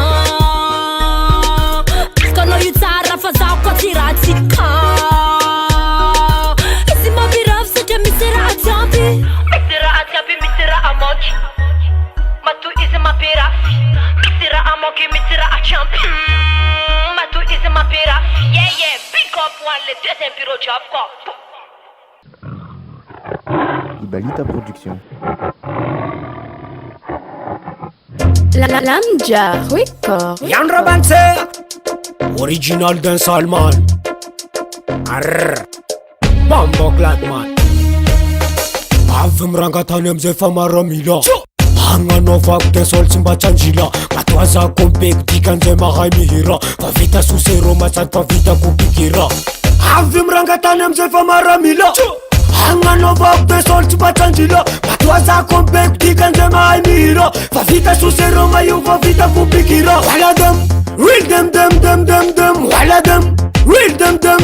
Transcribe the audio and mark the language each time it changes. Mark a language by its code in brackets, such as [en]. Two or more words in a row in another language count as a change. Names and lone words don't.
[mg] Akanao io tsara fa zaho koa tsy ratsy Misy mampirafy satria misy raha tiampy Misy raha tiampy, misy raha amoky Matu izy mampirafy Misy raha amoky, misy raha tiampy Matu izy mampirafy [en] Yeah, pick up one, [fr] le deuxième bureau job quoi [mg] Ibalita Production. Lamjah record. Yandra Banse [en] Original Dancehall man [mg] Arr Bambo Gladman Avy mirangatany amizay fa maramila Hagnanaovako dancehall tsy mba tsanjila Matoazako mipeko dikan'izay mahay mihira Fa vita sosero matsady fa vitako pikira Avy mirangatany amizay fa maramila Hagnanaovako dancehall tsy mba tsanjila Matoazako mipeko dikan'izay mahay mihira Fa vita sosero maio fa vitako pikira [en] Wala dem Will dem Wala dem Will dem